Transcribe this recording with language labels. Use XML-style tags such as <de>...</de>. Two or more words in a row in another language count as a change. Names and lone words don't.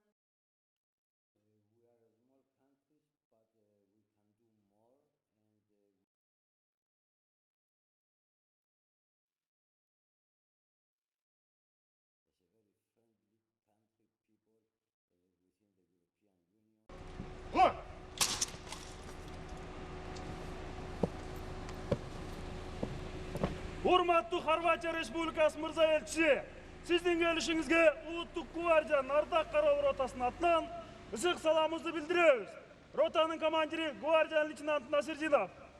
<en>We are a small country, but we can do more, and as a very friendly country, people within the European Union.</en> <ky>Урматтуу Хорватия Республикасы мырза элчиси, сиздин келишиңизге Улуттук гвардиянын ардак кароо ротасынын атынан ысык саламыбызды билдиребиз. Ротанын командири гвардиянын лейтенанты Насирдинов.</ky>